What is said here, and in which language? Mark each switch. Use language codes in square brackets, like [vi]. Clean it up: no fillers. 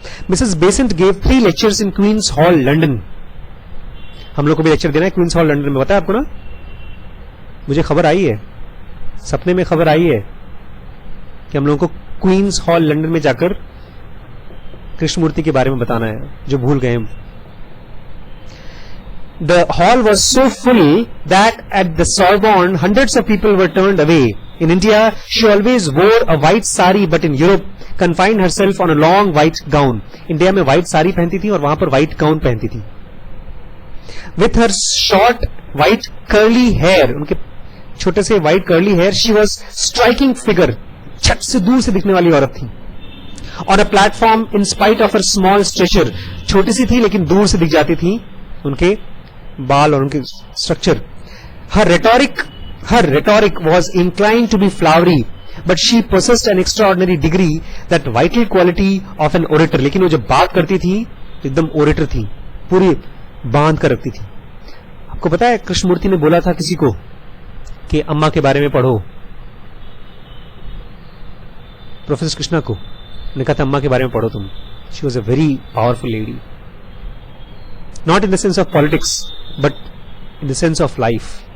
[en] Mrs Besant gave 3 lectures in Queen's Hall London. [hi] हम लोग को भी लेक्चर देना है क्वींस हॉल लंदन में, बताया आपको ना? मुझे खबर आई है, सपने में खबर आई है कि हम लोगों को क्वींस हॉल लंदन में जाकर कृष्णमूर्ति के बारे में बताना है, जो भूल गए हम। [en] The hall was so full that at the Sorbonne hundreds of people were turned away. In India, she always wore a white sari, but in Europe, confined herself on a long white gown. [hi] India में white sari पहनती थी और वहां पर white gown पहनती थी। [en] With her short white curly hair, [hi] उनके छोटे से [en] white curly hair, she was striking figure. [hi] छट से दूर से दिखने वाली औरत थी। [en] On a platform, in spite of her small stature, [hi] छोटी सी थी लेकिन दूर से दिख जाती थी उनके बाल और उनके structure. [en] her rhetoric was inclined to be flowery, but she possessed an extraordinary degree, that vital quality of an orator. [hi] लेकिन वो जब बात करती थी एकदम ओरेटर थी, पूरी बांध कर रखती थी। आपको पता है कृष्णमूर्ति ने बोला था किसी को कि अम्मा के बारे में पढ़ो, प्रोफेसर कृष्णा को ने कहा था अम्मा के बारे में पढ़ो तुम। [en] She was a very powerful lady, not in the sense of politics but in the sense of life.